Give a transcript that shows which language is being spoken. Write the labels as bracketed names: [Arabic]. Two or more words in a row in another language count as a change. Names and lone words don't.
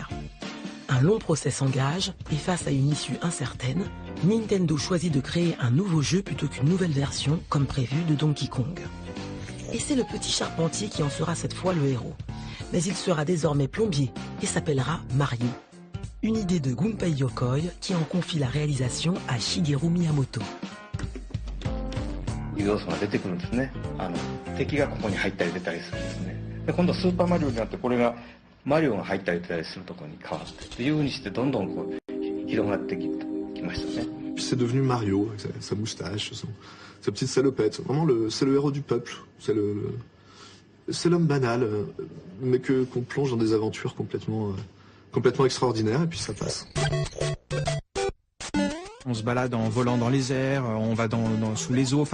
[French] Un long procès s'engage et face à une issue incertaine, Nintendo choisit de créer un nouveau jeu plutôt qu'une nouvelle version, comme prévu, de Donkey Kong. Et c'est le petit charpentier qui en sera cette fois le héros. Mais il sera désormais plombier et s'appellera Mario. Une idée de Gunpei Yokoi qui en confie la réalisation à Shigeru Miyamoto. [Japanese] 要素が出てくるんですね。敵がここに入ったり出たりするんですね。で今度スーパーマリオになってこれがマリオが入ったり出たりするところに変わってという風にしてどんどんこう広がってきましたね。 [French] C'est devenu Mario avec sa moustache, sa petite salopette. Vraiment c'est le héros du peuple. C'est C'est l'homme banal, mais qu'on plonge dans des aventures complètement extraordinaires, et puis ça passe. On se balade en volant dans les airs, on va sous les eaux.